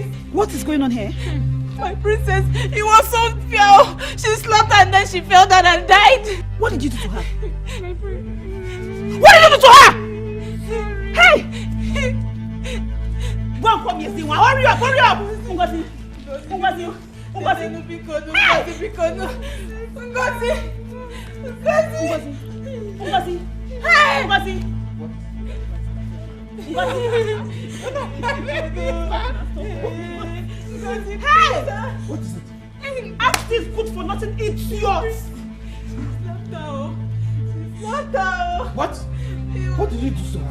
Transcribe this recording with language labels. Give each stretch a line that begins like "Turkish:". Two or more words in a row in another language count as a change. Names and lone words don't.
English: What is going on here? My princess, it was Sophia. She slapped her and then she fell down and died. What did you do to her? My princess. What did you do to her? Hey! Go and come here, Siwa. Hurry up, hurry up! Ngozi. Ngozi. Ngozi. Ngozi. Ngozi. Hey! Ngozi. Hey! What is it? Ask this good for nothing idiot! What? What did you do to her?